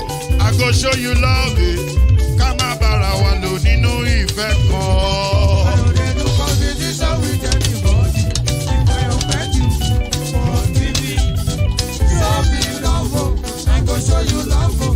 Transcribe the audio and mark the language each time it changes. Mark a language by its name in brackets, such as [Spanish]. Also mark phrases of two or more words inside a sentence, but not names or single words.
[Nigerian Pidgin] I go show you love, [Yoruba] ká má bára wa lò nínú ìfẹ́ kan. [Nigerian Pidgin] I no dey do competition with anybody. If I offend you, forgive me. Show me love, oh. I go show you love, oh.